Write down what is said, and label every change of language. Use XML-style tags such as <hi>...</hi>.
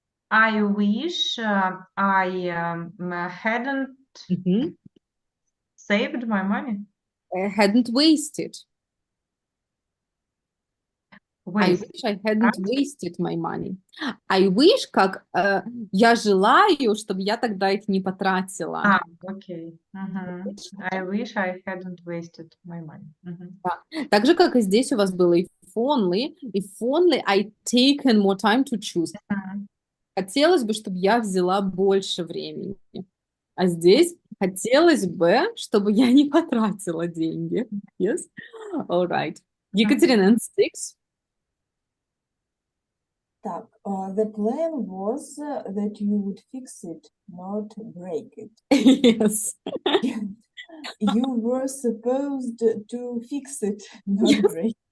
<en>I wish I hadn't saved my money. Hadn't wasted. I Waste. wish I hadn't wasted my money. I wish,</en> <ru>как я желаю, чтобы я тогда их не потратила.</ru> <en>Okay. I wish I hadn't wasted my money.</en> <ru>Так же, как и здесь у вас было</ru> <en>if only I'd taken more time to choose.</en> <ru>Хотелось бы, чтобы я взяла больше времени. А здесь хотелось бы, чтобы я не потратила деньги.</ru> <en>Yes? All right. Екатерина, six. Так, the plan was that you would fix it, not break it. Yes. You were supposed to fix it, not break it.</en>